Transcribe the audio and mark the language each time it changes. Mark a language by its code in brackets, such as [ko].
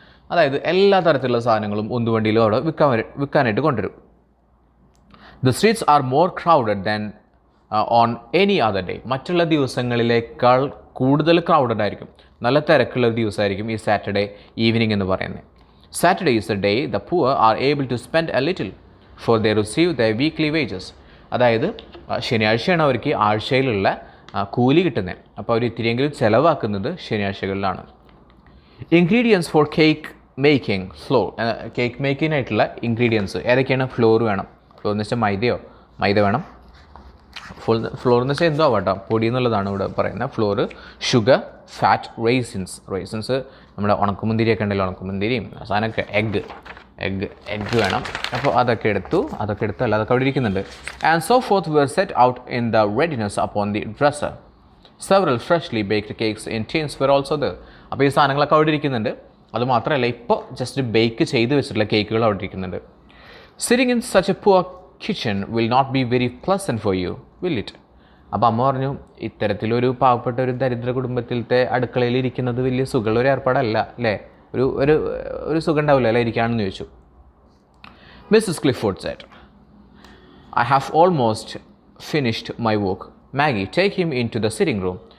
[ml] അതായത് എല്ലാ തരത്തിലുള്ള സാധനങ്ങളും ഉന്തുവണ്ടിയിലും അവിടെ വിൽക്കാനായിട്ട് കൊണ്ടുവരും. [en] The streets are more crowded than on any other day. [ml] മറ്റുള്ള ദിവസങ്ങളിലേക്കാൾ കൂടുതൽ ക്രൗഡഡ് ആയിരിക്കും, നല്ല തിരക്കുള്ള ദിവസമായിരിക്കും ഈ സാറ്റർഡേ ഈവനിങ് എന്ന് പറയുന്നത്. [en] Saturday is the day the poor are able to spend a little for they receive their weekly wages. [ml] അതായത് ശനിയാഴ്ചയാണ് അവർക്ക് ആഴ്ചയിലുള്ള കൂലി കിട്ടുന്നത്. അപ്പോൾ അവർ ഇത്തിരിയെങ്കിലും ചിലവാക്കുന്നത് ശനിയാഴ്ചകളിലാണ്. [en] Ingredients for cake making flour. [ml] Cake മേക്കിങ്ങിനായിട്ടുള്ള ingredients ഏതൊക്കെയാണ്? ഫ്ലോർ വേണം. ഫ്ലോർ എന്ന് വെച്ചാൽ മൈദ വേണം. ഫ്ലോർ എന്ന് വെച്ചാൽ എന്തോ ആവട്ടോ, പൊടി എന്നുള്ളതാണ് ഇവിടെ പറയുന്നത്. ഫ്ലോർ, ഷുഗർ, ഫാറ്റ്, റേസിൻസ് നമ്മുടെ ഉണക്കമുന്തിരിയൊക്കെ ഉണ്ടല്ലോ, ഉണക്കമുന്തിരിയും സാധനമൊക്കെ, എഗ്ഗ് വേണം. അപ്പോൾ അതൊക്കെ എടുത്തു അല്ല അതൊക്കെ അവിടെ ഇരിക്കുന്നുണ്ട്. [en] And so forth were set out in the readiness upon the dresser. Several freshly baked cakes in tins were also there. [ml] അപ്പോൾ ഈ സാധനങ്ങളൊക്കെ അവിടെ ഇരിക്കുന്നുണ്ട്. അതുമാത്രമല്ല ഇപ്പോൾ ജസ്റ്റ് ബേക്ക് ചെയ്ത് വെച്ചിട്ടുള്ള കേക്കുകൾ അവിടെ ഇരിക്കുന്നുണ്ട്. [en] Sitting in such a poor kitchen will not be very pleasant for you, will it? [ml] അപ്പോൾ അമ്മ പറഞ്ഞു ഇത്തരത്തിലൊരു പാവപ്പെട്ട ഒരു ദരിദ്ര കുടുംബത്തിലത്തെ അടുക്കളയിൽ ഇരിക്കുന്നത് വലിയ സുഖമുള്ള ഒരു ഏർപ്പാടല്ല അല്ലേ, ഒരു സുഖം ഉണ്ടാവില്ല അല്ലേ ഇരിക്കുകയാണെന്ന് ചോദിച്ചു. [en] Mrs. Clifford said, I have almost finished my work. Maggie, take him into the sitting room.